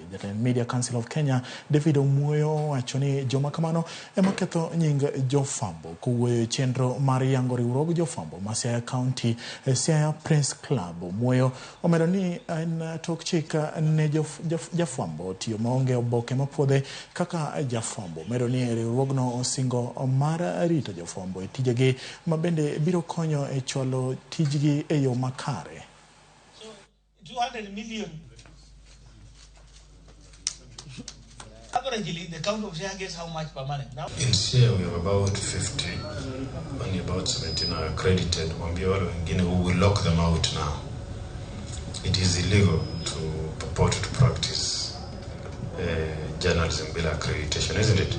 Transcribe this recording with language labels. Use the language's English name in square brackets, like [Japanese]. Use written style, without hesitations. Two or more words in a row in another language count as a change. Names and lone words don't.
[Luo (Kenya and Tanzania)] Jatend Media Council of Kenya David Omuoyo wacho ni joma kamano ema ketho nying jofwambo kuwuoyo chenro mar yango riwruog jofwambo ma Siaya County Siaya Press Club. Omuoyo omedo ni en tok chik ne jafwambo tiyo maonge oboke mapuodhe kaka jafwambo. Omedo ni riwruogno osingo mar rito jofwambo e tijegi ma bende biro konyo e chwalo tijgi e makare. [English] So 200 million. Averagely, the county of Siaya gets how much per month? Now in Siaya we have about 50, only about 17 are accredited. We will lock them out now. It is illegal to purport to practice journalism without accreditation, isn't it?